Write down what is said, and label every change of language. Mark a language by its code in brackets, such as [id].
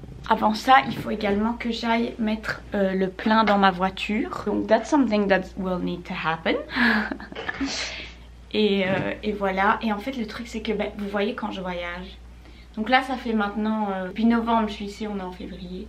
[fr] Avant ça, il faut également que j'aille mettre le plein dans ma voiture. [en] Donc, that's something that will need to happen. [fr] et voilà. Et en fait, le truc, c'est que vous voyez quand je voyage. Donc là, ça fait maintenant depuis novembre, je suis ici, on est en février.